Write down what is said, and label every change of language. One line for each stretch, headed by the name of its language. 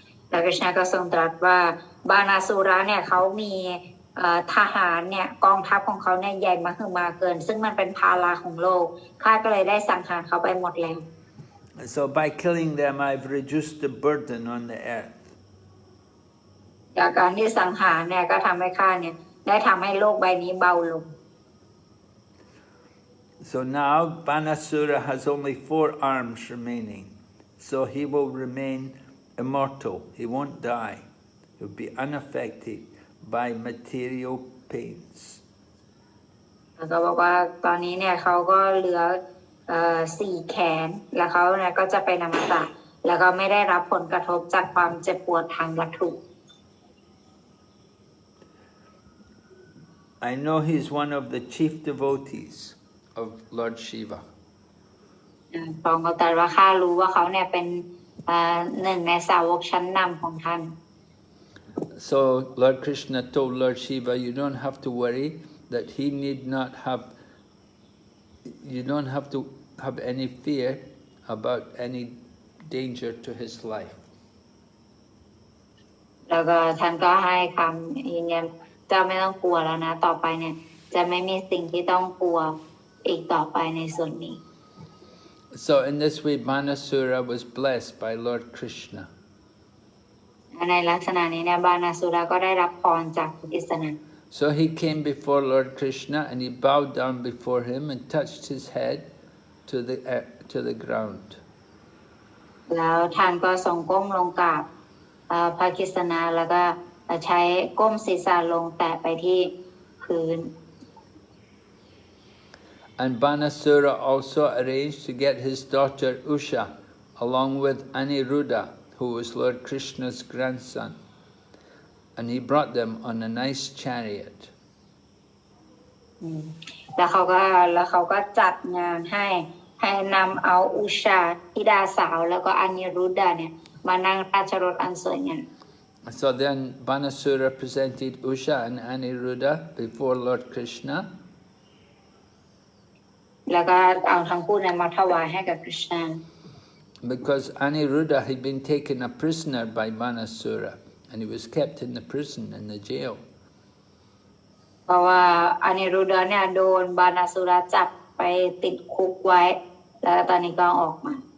Thai: พระกฤษณะก็ทรงตรัสว่าบานาสุระเนี่ยเขามีทหารเนี่ยกองทัพของเขาเนี่ยใหญ่มหึมาเกินซึ่งมันเป็นภาระของโลกข้าก็เลยได้สังหารเขาไปหมดแล้ว
English: So by killing them, I've reduced the burden on the earth.
Thai: จากการที่สังหารเนี่ยก็ทำให้ข้าเนี่ยได้ทำให้โลกใบนี้เบาลง
English: So now Banasura has only 4 arms remaining. So he will remain immortal. He won't die. He'll be unaffected by material pains.
Thai: แล้วก็บอกว่าตอนนี้เนี่ยเขาก็เหลือ4 แขนแล้วเขาเนี่ยก็จะเป็นอมตะแล้วก็ไม่ได้รับผลกระทบจากความเจ็บปวดทางวัตถุ
English: I know he's one of the chief devotees of Lord Shiva.
Thai: พระองค์ก็ตรัสว่าข้ารู้ว่าเขาเนี่ยเป็นหนึ่งในสาวกชั้นนำของท่าน
English: So Lord Krishna told Lord Shiva, you don't have to worry that he need not have, you don't have to have any fear about any danger to his life.
Thai: แล้วก็ท่านก็ให้คำยืนยันเจ้าไม่ต้องกลัวแล้วนะต่อไปเนี่ยจะไม่มีสิ่งที่ต้องกลัวอีกต่อไปในส่วนนี้
English: So in this way Banasura was blessed by Lord Krishna.
Thai: ในลักษณะนี้เนี่ยบานาสุระก็ได้รับพรจากพระกฤษณะ
English: So he came before Lord Krishna and he bowed down before him and touched his head to the ground.
Thai: แล้วท่านก็ทรงก้มลงกราบพระกฤษณะแล้วก็ใช้ก้มศีรษะลงแตะไปที่พื้น
English: And Banasura also arranged to get his daughter Usha along with Aniruddha, who was Lord Krishna's grandson. And he brought them on a nice chariot.
Thai: แล้วเขาก็จัดงานให้นำเอาอุชาธิดาสาวแล้วก็อนิรุดดาเนี่ยมานั่งราชรถอันสวยงาม
English: So then Banasura presented Usha and Aniruddha before Lord Krishna.
Thai: แล้วก็เอาทั้งคู่เนี่ยมาถวายให้กับกฤษณะ
English: Because Aniruddha had been taken a prisoner by Banasura and he was kept in the prison, in the jail.
Thai: เพราะว่าอนิรุดดาเนี่ยโดนบานาสุระจับไปติดคุกไว้แล้วตอนนี้ก็ออกมา